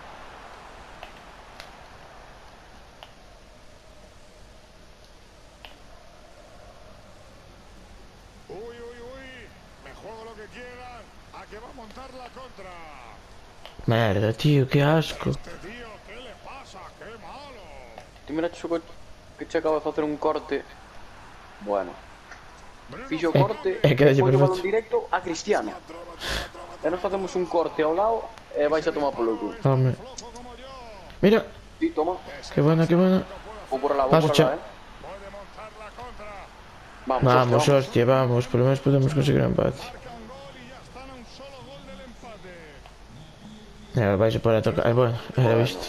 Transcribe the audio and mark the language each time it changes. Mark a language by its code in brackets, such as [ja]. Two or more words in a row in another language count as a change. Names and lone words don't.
[es] Uy. Me juego lo que quieran. A que va a montar la contra. merda, tío, qué asco. Este tío, ¿qué le pasa? ¡Qué malo! [gl] Ti mira que che acaba de facer un corte. Bueno. Fixo o corte é que dalle foi o perfecto. balón directo a Cristiano. E nos facemos un corte ao lado e vais a tomar polo cu. [es] Hombre. Mira, Sí, toma. qué buena, qué buena. [gl] Vou por la, [es] Paso, [gl] vou por cha. la, [es] Puede montar la contra. Vamos, hostia, vamos. Por lo menos podemos conseguir un empate. Marca un gol y ya están a un solo gol del empate. Vais a poder a tocar. Ay, bueno, era visto.